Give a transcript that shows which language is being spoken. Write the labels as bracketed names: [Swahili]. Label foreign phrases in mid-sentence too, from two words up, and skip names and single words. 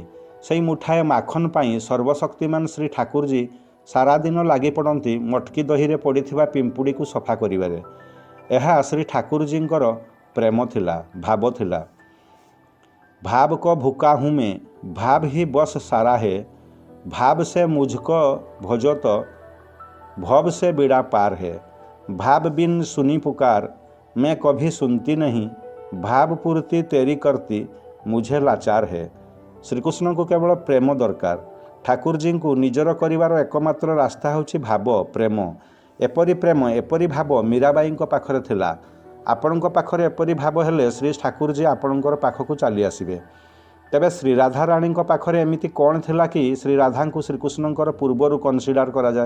[Odia] ସେଇ ମୁଠାଏ ମାଖନ ପାଇଁ ସର୍ବଶକ୍ତିମାନ ଶ୍ରୀ ଠାକୁରଜୀ ସାରାଦିନ ଲାଗି ପଡ଼ନ୍ତି ମଟକି ଦହିରେ ପଡ଼ିଥିବା ପିମ୍ପୁଡ଼ିକୁ ସଫା କରିବାରେ। ଏହା ଶ୍ରୀ ଠାକୁରଜୀଙ୍କର ପ୍ରେମ ଥିଲା, ଭାବ ଥିଲା। [Hindi] भाव को भूखा हूँ मैं, भाव ही बस सारा है, भाव से मुझको भजो तो भव से बेड़ा पार है, भाव बिन सुनी पुकार मैं कभी सुनती नहीं, भाव पूर्ति तेरी करती मुझे लाचार है। [Odia] ଶ୍ରୀକୃଷ୍ଣଙ୍କୁ କେବଳ ପ୍ରେମ ଦରକାର। ଠାକୁରଜୀଙ୍କୁ ନିଜର କରିବାର ଏକମାତ୍ର ରାସ୍ତା ହେଉଛି ଭାବ, ପ୍ରେମ। ଏପରି ପ୍ରେମ, ଏପରି ଭାବ ମୀରାବାଈଙ୍କ ପାଖରେ ଥିଲା। ଆପଣଙ୍କ ପାଖରେ ଏପରି ଭାବ ହେଲେ ଶ୍ରୀ ଠାକୁରଜୀ ଆପଣଙ୍କର ପାଖକୁ ଚାଲି ଆସିବେ। ତେବେ ଶ୍ରୀରାଧାରାଣୀଙ୍କ ପାଖରେ ଏମିତି କ'ଣ ଥିଲା କି ଶ୍ରୀରାଧାଙ୍କୁ ଶ୍ରୀକୃଷ୍ଣଙ୍କର ପୂର୍ବରୁ କନସିଡର କରାଯାଏ?